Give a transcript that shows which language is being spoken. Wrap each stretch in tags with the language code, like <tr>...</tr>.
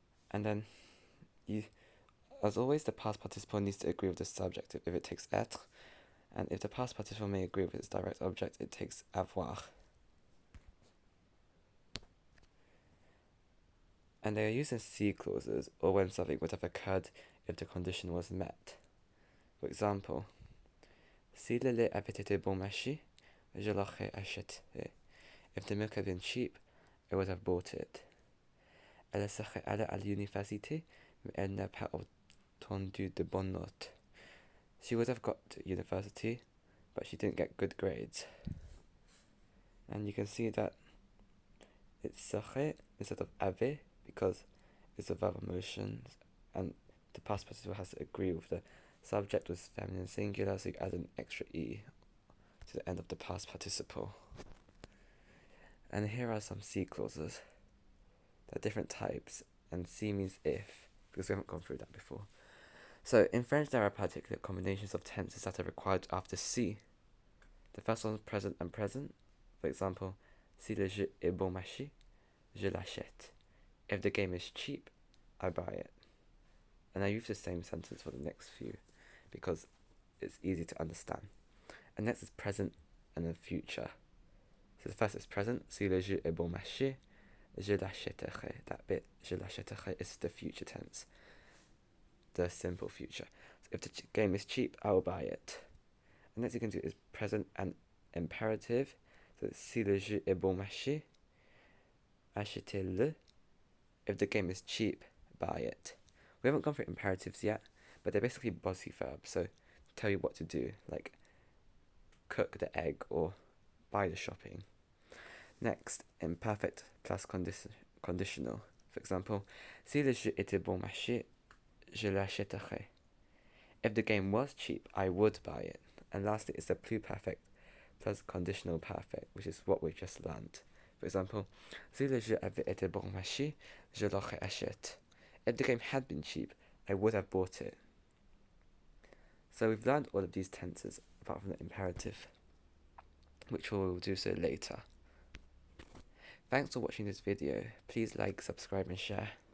<en>And then as always, the past participle needs to agree with the subjective if it takes être, and if the past participle may agree with its direct object, it takes avoir. And they are used in C clauses, or when something would have occurred if the condition was met. For example,</en> <fr>si le lait avait été bon marché, je l'aurais acheté.</fr> <en>If the milk had been cheap, I would have bought it.</en> <fr>Elle serait allée à l'université, mais elle n'a pas obtenu de bonnes notes.</fr> <en>She would have got to university, but she didn't get good grades. And you can see that it's serait instead of avait, because it's a verb of motion, and the past participle has to agree with the subject with feminine singular, so you add an extra e to the end of the past participle. And here are some C clauses. There are different types, and C means if, because we haven't gone through that before. So in French there are particular combinations of tenses that are required after C. The first one is present and present. For example,</en> <fr>si le jeu est bon marché, je l'achète.</fr> <en>If the game is cheap, I buy it. And I use the same sentence for the next few because it's easy to understand. And next is present and then future. So the first is present,</en> <fr>si le jeu est bon marché, je l'achèterai.</fr> <en>That bit,</en> <fr>je l'achèterai,</fr> <en>is the future tense, the simple future. So if the game is cheap, I will buy it. And next you can do is present and imperative.</en> <fr>So si le jeu est bon marché, achetez-le.</fr> <en>If the game is cheap, buy it. We haven't gone through imperatives yet, but they're basically bossy verbs, so tell you what to do, like cook the egg or buy the shopping. Next, imperfect plus conditional. For example,</en> <fr>si le jeu était bon marché, je l'achèterai.</fr> <en>If the game was cheap, I would buy it. And lastly, it's the pluperfect plus conditional perfect, which is what we just learned. For example,</en> <fr>si le jeu avait été bon marché, je l'aurais acheté.</fr> <en>If the game had been cheap, I would have bought it. So we've learned all of these tenses apart from the imperative, which we will do so later. Thanks for watching this video. Please like, subscribe and share.</en>